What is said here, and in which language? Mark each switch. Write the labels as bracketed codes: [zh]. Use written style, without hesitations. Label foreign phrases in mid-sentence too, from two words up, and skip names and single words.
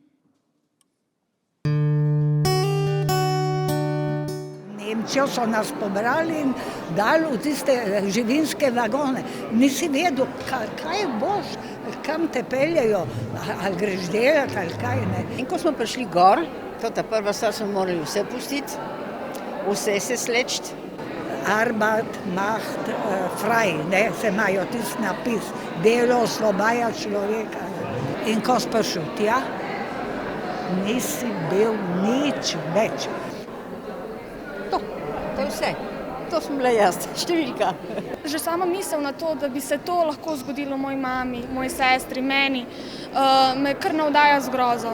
[sl] Nemčijo so nas pobrali in dali v tiste živinske vagone. Nisi vedel, kaj boš, kam te peljejo, ali greš delati, ali kaj ne. In ko smo prišli gor, to ta prva stvar smo morali vse pustiti, vse se slečiti. [de] Arbeit macht frei, [sl] ne, se imajo tisti napis, delo osvobaja človeka. In ko si prišel tja, nisi bil nič več. To je vse. To sem bila jaz, številka. Že sama misel na to, da bi se to lahko zgodilo moji mami, moji sestri, meni, me kar navdaja z grozo.